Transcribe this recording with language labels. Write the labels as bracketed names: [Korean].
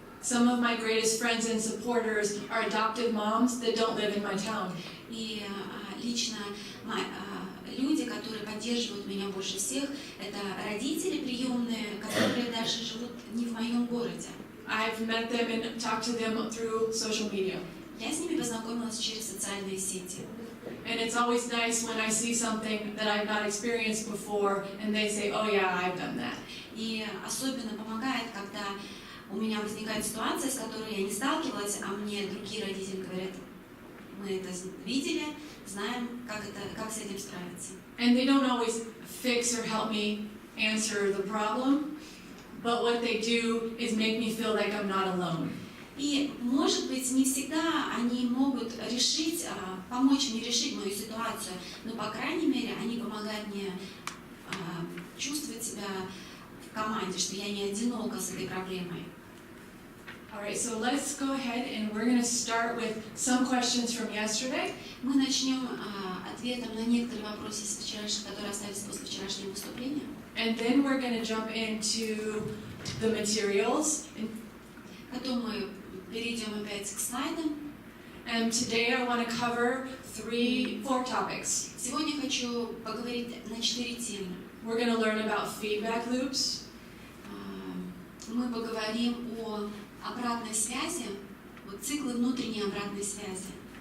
[English] Some of my greatest friends and supporters are adoptive moms that don't live in my town. [Russian] И лично люди, которые поддерживают меня больше всех, это родители приемные, которые даже живут не в моем городе. [English] I've met them and talked to them through social media. [Russian] Я с ними познакомилась через социальные сети. [English] And it's always nice when I see something that I've not experienced before and they say, oh yeah, I've done that. [Russian] И особенно помогает, когда у меня возникает ситуация, с которой я не сталкивалась, а мне другие родители говорят, мы это видели, знаем, как с этим справиться. [English] And they don't always fix or help me answer the problem, but what they do is make me feel like I'm not alone. [Russian] И, может быть, не всегда они могут решить, помочь мне решить мою ситуацию, но, по крайней мере, они помогают мне чувствовать себя в команде, что я не одинока с этой проблемой. [English] Alright, so let's go ahead and we're going to start with some questions from yesterday. [Russian] Мы начнем ответом на некоторые вопросы, которые остались после вчерашнего выступления. [English] And then we're going to jump into the materials. [Russian] Потом мы перейдем опять к слайдам. [English] And today I want to cover 4 topics. [Russian] Сегодня хочу поговорить на 4 темы. [English] We're going to learn about feedback loops. [Russian] Мы поговорим о обратной связи, вот циклы внутренней обратной связи.